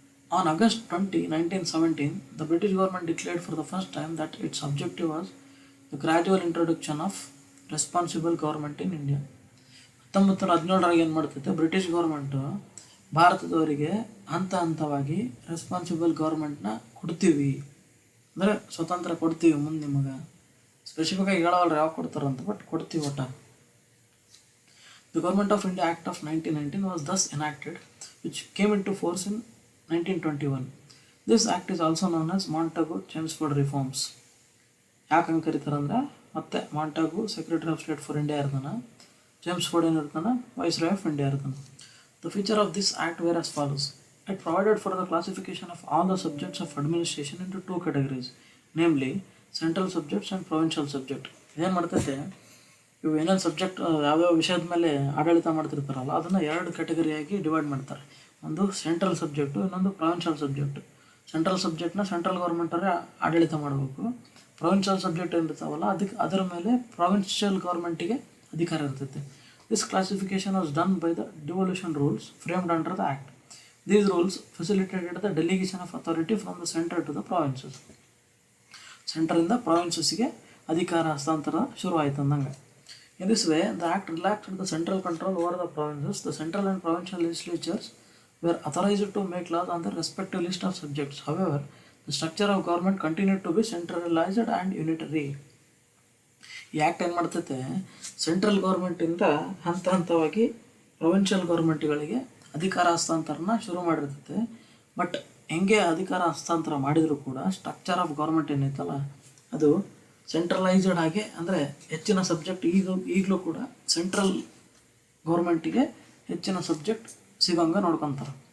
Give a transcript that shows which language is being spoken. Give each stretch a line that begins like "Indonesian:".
English: On August 20, 1917, the British government declared for the first time that its objective was the gradual introduction of responsible government in India.
Kannada: 1917 ಏನು ಮಾಡ್ತೈತೆ, British government ಭಾರತದವರಿಗೆ ಹಂತವಾಗಿ responsible ಗೌರ್ಮೆಂಟ್ನ ಕೊಡ್ತೀವಿ, ಅಂದರೆ ಸ್ವತಂತ್ರ ಕೊಡ್ತೀವಿ ಮುಂದೆ ನಿಮಗೆ. ಸ್ಪೆಸಿಫಿಕಾಗಿ ಹೇಳೋಲ್ರಿ ಯಾವ ಕೊಡ್ತಾರಂತ, ಬಟ್ ಕೊಡ್ತೀವಿ ಒಟ್ಟ.
English: The Government of India Act of 1919 was thus enacted, which came into force in 1921. This act is also known as Montagu-Chelmsford reforms.
Kannada: ಯಾಕೆ ಹಂಗೆ ಕರೀತಾರಂದ್ರೆ, ಮತ್ತೆ ಮಾಂಟಾಗು secretary of state for India ಇರ್ತಾನೆ, ಚೇಮ್ಸ್ಫೋರ್ಡ್ ಏನಿರ್ತಾನೆ ವೈಸ್ರಾಯ್ ಆಫ್ ಇಂಡಿಯಾ ಇರ್ತಾನೆ.
English: The feature of this act were as follows. It provided for the classification of all the subjects of administration into two categories, namely central subjects and provincial subject.
Kannada: ಏನು ಮಾಡ್ತೈತೆ, ಇವು ಏನೇನು subject ಯಾವ್ಯಾವ ವಿಷಯದ ಮೇಲೆ ಆಡಳಿತ ಮಾಡ್ತಿರ್ತಾರಲ್ಲ ಅದನ್ನು 2 ಕ್ಯಾಟಗರಿಯಾಗಿ divide ಮಾಡ್ತಾರೆ. ಒಂದು ಸೆಂಟ್ರಲ್ ಸಬ್ಜೆಕ್ಟು, ಇನ್ನೊಂದು ಪ್ರೊವಿನ್ಷಿಯಲ್ ಸಬ್ಜೆಕ್ಟು. ಸೆಂಟ್ರಲ್ ಸಬ್ಜೆಕ್ಟ್ನ ಸೆಂಟ್ರಲ್ ಗೌರ್ಮೆಂಟರೇ ಆಡಳಿತ ಮಾಡಬೇಕು. ಪ್ರೊವಿನ್ಷಿಯಲ್ ಸಬ್ಜೆಕ್ಟ್ ಏನಿರ್ತಾವಲ್ಲ ಅದರ ಮೇಲೆ ಪ್ರೊವಿನ್ಷಿಯಲ್ ಗೌರ್ಮೆಂಟಿಗೆ ಅಧಿಕಾರ ಇರ್ತೈತೆ.
English: This classification was done by the devolution rules framed under the act. These rules facilitated the delegation of authority from the centre to the provinces.
Kannada: ಸೆಂಟ್ರಿಂದ ಪ್ರಾವಿನ್ಸಸ್ಗೆ ಅಧಿಕಾರ ಹಸ್ತಾಂತರ ಶುರುವಾಯಿತು ಅಂದಂಗೆ.
English: In this way, the act relaxed the central control over the provinces. The central and provincial legislatures were authorized to make laws on the respective list of subjects. However, the structure of government continued to be centralized and unitary.
Kannada: ಈ act ಏನು ಮಾಡ್ತೈತೆ, central ಗೌರ್ಮೆಂಟಿಂದ ಹಂತವಾಗಿ provincial ಗೌರ್ಮೆಂಟ್ಗಳಿಗೆ ಅಧಿಕಾರ ಹಸ್ತಾಂತರನ ಶುರು ಮಾಡಿರ್ತೈತೆ. But ಹೆಂಗೆ ಅಧಿಕಾರ ಹಸ್ತಾಂತರ ಮಾಡಿದರೂ ಕೂಡ ಸ್ಟ್ರಕ್ಚರ್ ಆಫ್ ಗೌರ್ಮೆಂಟ್ ಏನೈತಲ್ಲ ಅದು ಸೆಂಟ್ರಲೈಸ್ಡ್ ಆಗಿ, ಅಂದರೆ ಹೆಚ್ಚಿನ ಸಬ್ಜೆಕ್ಟ್ ಈಗಲೂ ಕೂಡ ಸೆಂಟ್ರಲ್ ಗೌರ್ಮೆಂಟಿಗೆ ಹೆಚ್ಚಿನ ಸಬ್ಜೆಕ್ಟ್ ಸಿಗೋಂಗೆ ನೋಡ್ಕೊತಾರೆ.